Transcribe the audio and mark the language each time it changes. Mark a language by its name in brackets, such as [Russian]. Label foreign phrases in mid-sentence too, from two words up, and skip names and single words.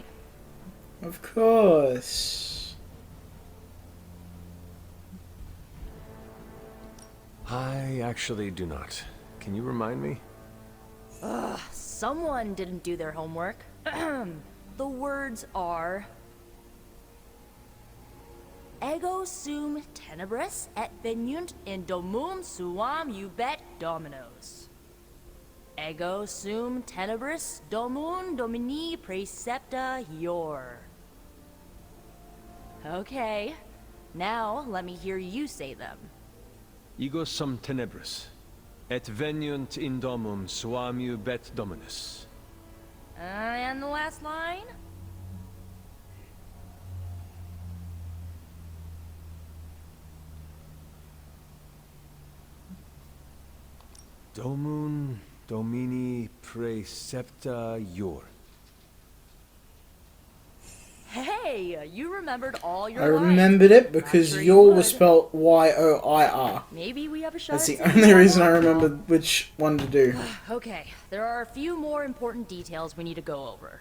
[English] Of course. I actually do not. Can you remind me? Ugh, someone didn't do their homework. The words are... [Latin] Ego sum tenebris et veniunt in domum suam ubet dominos. Ego sum tenebris domum domini precepta ior. [English] Okay, now let me hear you say them. [Latin] Ego sum tenebris, et veniunt in domum suam ubet dominus. [English] And the last line? [Latin] Domum domini precepta ior. [English] you remembered all your I lines. remembered it because sure you Yor would. was spelled Y-O-I-R. Maybe we have a shot That's at the saving only reason I someone? remembered which one to do. Okay, there are a few more important details we need to go over.